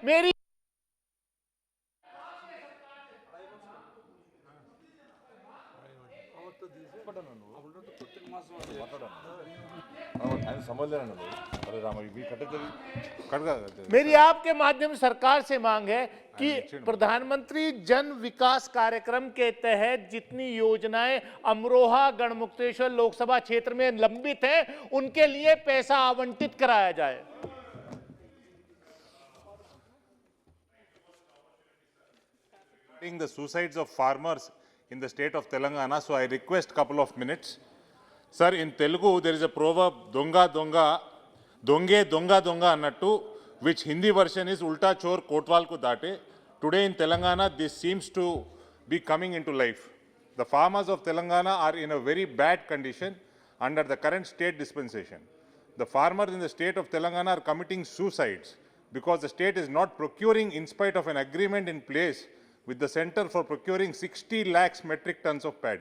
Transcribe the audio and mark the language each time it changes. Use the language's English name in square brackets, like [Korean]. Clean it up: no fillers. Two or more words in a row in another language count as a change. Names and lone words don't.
[Hindi] मेरी मेरी आपके माध्यम से सरकार से मांग है कि प्रधानमंत्री जन विकास कार्यक्रम के तहत जितनी योजनाएं अमरोहा गढ़मुक्तेश्वर लोकसभा क्षेत्र में लंबित हैं, उनके लिए पैसा आवंटित कराया जाए। [English] The suicides of farmers in the state of Telangana, so I request couple of minutes. Sir, in Telugu there is a proverb, [Telugu] దొంగ దొంగ, దొంగే దొంగ దొంగ అన్నట్టు, [English] which Hindi version is [Hindi] उल्टा चोर कोतवाल को डांटे. [English] Today in Telangana this seems to be coming into life. The farmers of Telangana are in a very bad condition under the current state dispensation. The farmers in the state of Telangana are committing suicides because the state is not procuring, in spite of an agreement in place with the center for procuring 60 lakhs metric tons of paddy.